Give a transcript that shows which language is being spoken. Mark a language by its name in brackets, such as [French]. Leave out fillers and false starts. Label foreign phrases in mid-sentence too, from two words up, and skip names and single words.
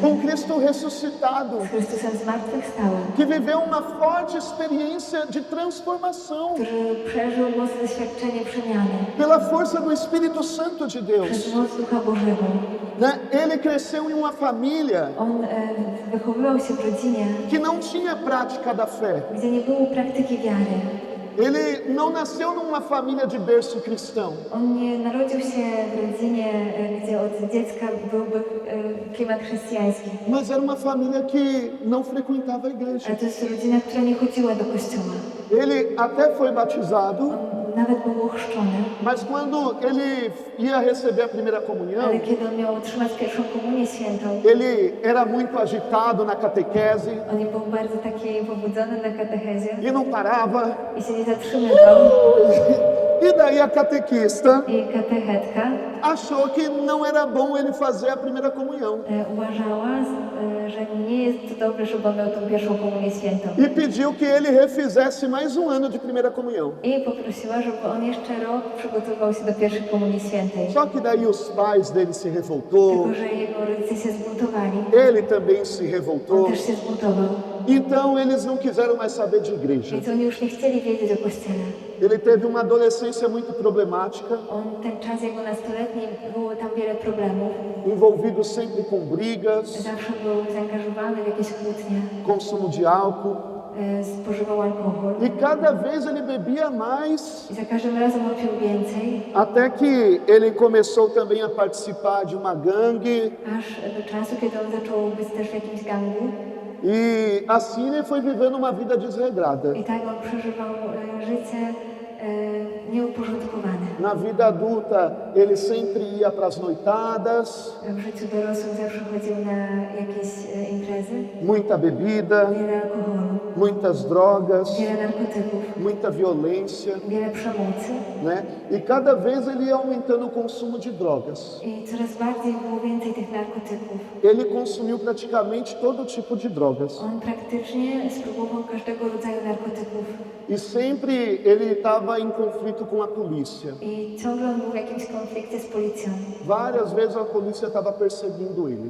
[Portuguese] com Cristo ressuscitado. [Polish] Z Chrystusem zmartwychwstałym. [Portuguese] Que viveu uma forte experiência de transformação [Polish] Który przeżył mocne doświadczenie przemiany. [Portuguese] pela força do Espírito Santo de Deus, [Polish] Przez moc Ducha Bożego. [Portuguese] né? Ele cresceu em uma família [Polish] On wychowywał się w rodzinie, [Portuguese] que não tinha prática da fé. [Polish] gdzie nie było praktyki wiary. [Portuguese] Ele não nasceu numa família de berço cristão. [Polish] On nie narodził się w rodzinie, gdzie od dziecka byłby klimat chrześcijański. [Portuguese] Mas era uma família que não frequentava a igreja. [Polish] Ale to jest rodzina, która nie chodziła do kościoła. [Portuguese] Ele até foi batizado, [Polish] On nawet był ochrzczony. [Portuguese] mas quando ele ia receber a primeira comunhão, [Polish] Ale kiedy on miał otrzymać pierwszą komunię świętą, [Portuguese] ele era muito agitado na catequese [Polish] on był bardzo taki pobudzony na katechezie [Portuguese] e não parava. [Polish] i się nie zatrzymywał. [Portuguese] E daí a catequista [Polish] I katechetka [Portuguese] achou que não era bom ele fazer a primeira comunhão. [Polish] uważała, że nie jest to dobre, żeby on miał tą pierwszą komunię świętą. [Portuguese] E pediu que ele refizesse mais um ano de primeira comunhão. [Polish] I poprosiła, żeby on jeszcze rok przygotował się do pierwszej komunii świętej. [Portuguese] Só que daí os pais dele se revoltou, [Polish] Tylko że jego rodzice się zbuntowali. [Portuguese] ele também se [Polish] On [Portuguese] revoltou. [Polish] też się zbuntował. [Portuguese] Então eles não quiseram mais saber de igreja. [Polish] Więc oni już nie chcieli wiedzieć o Kościele. [Portuguese] Ele teve uma adolescência muito problemática, [Polish] On ten czas jako nastoletni było tam wiele problemów. [Portuguese] envolvido sempre com brigas, [Polish] Zawsze był zaangażowany w jakieś kłótnie. [Portuguese] consumo de álcool. [Polish] Spożywał alkohol. [Portuguese] E cada vez ele bebia mais, [Polish] I za każdym razem on pił więcej, [Portuguese] até que ele começou também a participar de uma gangue. [Polish] aż do czasu, kiedy on zaczął być też w jakimś gangu. [Portuguese] E assim ele foi vivendo uma vida desregrada. [Polish] I tak on przeżywał życie nieuporządkowane. [Portuguese] Na vida adulta, ele sempre ia para as noitadas, [Polish] W życiu dorosłym zawsze chodził na jakieś imprezy, [Portuguese] muita bebida, [Polish] wiele alkoholu, [Portuguese] muitas drogas, [Polish] wiele narkotyków, [Portuguese] muita violência, [Polish] wiele przemocy. [Portuguese] né? E cada vez ele ia aumentando o consumo de drogas. [Polish] I coraz bardziej było więcej tych narkotyków. [Portuguese] Ele consumiu praticamente todo tipo de drogas. [Polish] On praktycznie spróbował każdego rodzaju narkotyków. [Portuguese] E sempre ele estava em conflito com a polícia. [Polish] I ciągle on był w jakimś konflikcie z policją. [Portuguese] Várias vezes a polícia estava perseguindo ele.